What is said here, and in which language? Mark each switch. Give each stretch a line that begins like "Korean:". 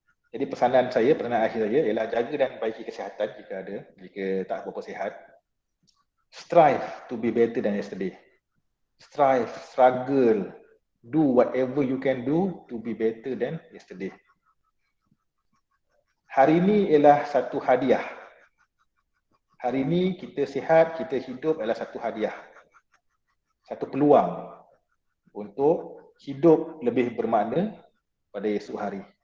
Malay: Jadi pesanan akhir saya ialah jaga dan baiki kesihatan jika ada, jika tak berapa sihat.
English: Strive to be better than yesterday. Strive, struggle, do whatever you can do to be better than yesterday.
Malay: Hari ini ialah satu hadiah. Hari ini kita sihat, kita hidup adalah satu hadiah. Satu peluang untuk hidup lebih bermakna pada esok hari.